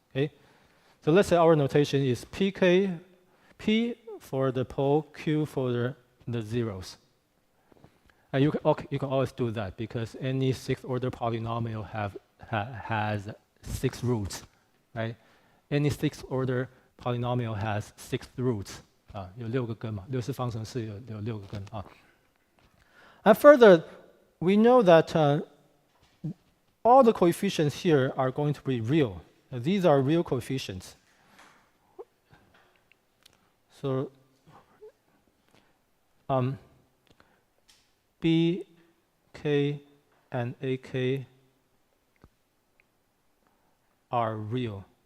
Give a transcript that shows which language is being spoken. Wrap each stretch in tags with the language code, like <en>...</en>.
<en>Okay, so let's say our notation is PK, P for the pole, Q for the zeros. And you can always do that because any 6th order polynomial has 6 roots, right? Any 6th order polynomial has 6 roots.</en> <zh>有6个根嘛，六次方程式有6个根啊。</zh> <en>And further, we know that all the coefficients here are going to be real. These are real coefficients. So B, K, and AK are real.</en>